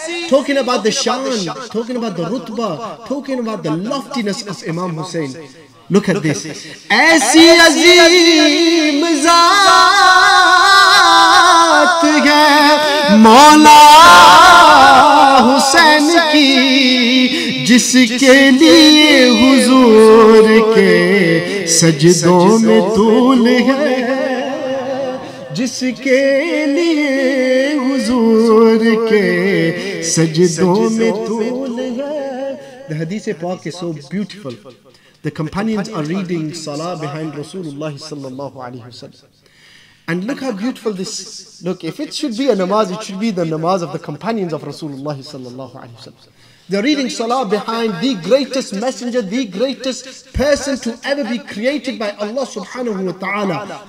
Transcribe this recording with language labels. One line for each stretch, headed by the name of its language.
English: Talking about the shan, talking about the rutbah, talking about the loftiness of Imam Hussein. Look at this.
Urdu: ایسی عظیم ذات ہے مولا حسین کی، جس کے لیے حضور کے سجدوں میں طول ہے، جس کے لیے حضور کے سجدوں میں طول ہے.
English: The hadith Pak is so beautiful. The companions are reading salah behind Rasulullah sallallahu alayhi wa sallam. And look how beautiful this. Look, if it should be a namaz, it should be the namaz of the companions of Rasulullah sallallahu alayhi wa sallam. They're reading salah behind the greatest messenger, the greatest person to ever be created by Allah subhanahu wa ta'ala.